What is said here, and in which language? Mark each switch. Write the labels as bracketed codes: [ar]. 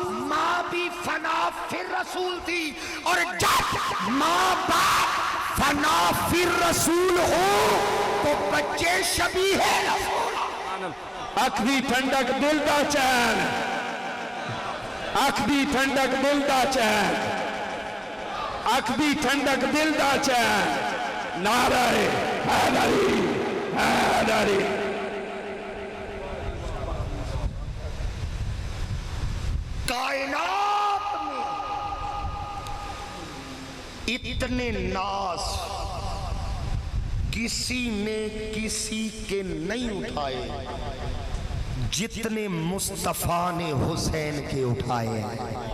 [ur] ماں بھی فنا پھر رسول تھی، اور جب ماں باپ فنا پھر رسول ہو تو بچے شبیہ رسول۔ [pa] اکھ دی ٹھنڈک دل دا چین، اکھ دی ٹھنڈک دل دا چین، اکھ دی ٹھنڈک دل دا چین، نعرہ حیدری حیدری۔ [ur] کائنات میں اتنے ناز کسی نے کسی کے نہیں اٹھائے جتنے مصطفیٰ نے حسین کے اٹھائے ہیں۔